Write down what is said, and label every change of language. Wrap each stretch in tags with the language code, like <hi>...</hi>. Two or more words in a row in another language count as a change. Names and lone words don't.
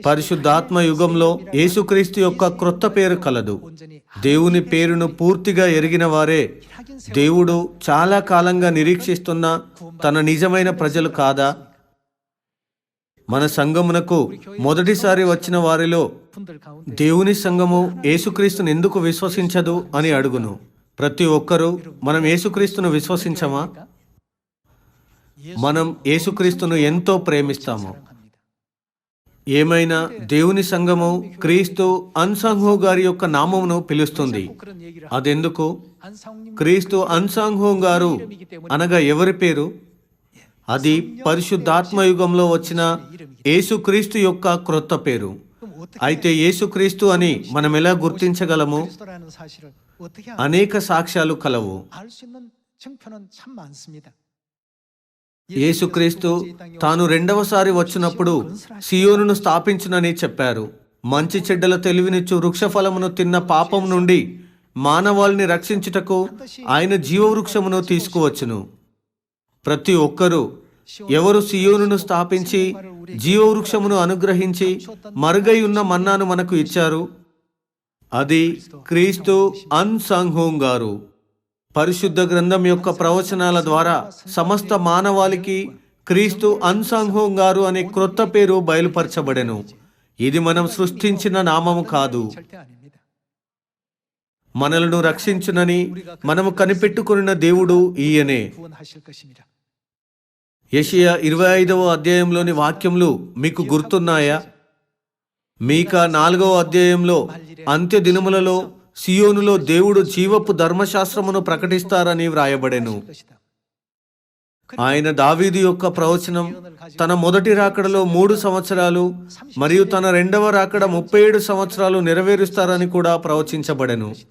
<te>పరిశుద్ధాత్మ యుగంలో యేసుక్రీస్తు యొక్క క్రొత్త పేరు కలదు. దేవుని పేరును పూర్తిగా ఎరిగిన వారే దేవుడు చాలా కాలంగా నిరీక్షిస్తున్న తన నిజమైన ప్రజలు కాదా? మన సంఘమునకు మొదటిసారి వచ్చిన వారిలో</te> <ko>분들 가운데</ko> <te>దేవుని సంఘము యేసుక్రీస్తును ఎందుకు విశ్వసించదు అని అడుగును. ప్రతి ఒక్కరూ మనం యేసుక్రీస్తును విశ్వసించమా? మనం యేసుక్రీస్తును ఎంతో ప్రేమిస్తాము. ఏమైనా దేవుని సంఘము క్రీస్తు అన్సాంహో గారి యొక్క నామమును పిలుస్తుంది.</te> <ko>그런 얘기를</ko> <te>అదెందుకు?</te> <ko>안상님</ko> <te>క్రీస్తు అన్సాంహో గారు అనగా ఎవరి పేరు? అది పరిశుద్ధాత్మ యుగంలో వచ్చిన యేసుక్రీస్తు యొక్క క్రొత్త పేరు.</te> <ko>그럼 어떻게</ko> <te>అయితే యేసుక్రీస్తు అని మనం ఎలా గుర్తించగలము?</te> <ko>그리스도라는 사실을 어떻게</ko> <te>అనేక సాక్ష్యాలు కలవు.</te> <ko>알 수 있는 증표는 참 많습니다.</ko> <te>యేసుక్రీస్తు తాను రెండవసారి వచ్చినప్పుడు సియోనును స్థాపించునని చెప్పారు. మంచి చెడ్డల తెలివినిచ్చు వృక్షఫలమును తిన్న పాపం నుండి మానవాళిని రక్షించుటకు ఆయన జీవవృక్షమును తీసుకువచ్చును. ప్రతి ఒక్కరూ ఎవరు సియోనును స్థాపించి జీవవృక్షమును అనుగ్రహించి మరుగై ఉన్న మన్నాను మనకు ఇచ్చారు? అది క్రీస్తు అన్సాంహోం గారు. పరిశుద్ధ గ్రంథం యొక్క ప్రవచనాల ద్వారా సమస్త మానవాళికి క్రీస్తు అన్సాంహోం గారు అనే క్రొత్త పేరు బయలుపరచబడెను. ఇది మనం సృష్టించిన నామము కాదు.</te> <ko>절대 아닙니다.</ko> <te>మనలను రక్షించునని మనము కనిపెట్టుకున్న దేవుడు ఈయనే.</te> <ko>구원하실 것입니다.</ko> <te>యెషయా 25వ అధ్యాయంలోని వాక్యములు మీకు గుర్తున్నాయా? మీకా 4వ అధ్యాయంలో అంత్య దినములలో సియోనులో దేవుడు జీవపు ధర్మశాస్త్రమును ప్రకటిస్తారని వ్రాయబడెను.</te> <ko>것이다.</ko> <te>ఆయన దావీదు యొక్క ప్రవచనం తన మొదటి రాకడలో 3 సంవత్సరాలు మరియు తన రెండవ రాకడ 37 సంవత్సరాలు నెరవేరుస్తారని కూడా ప్రవచించబడెను.</te>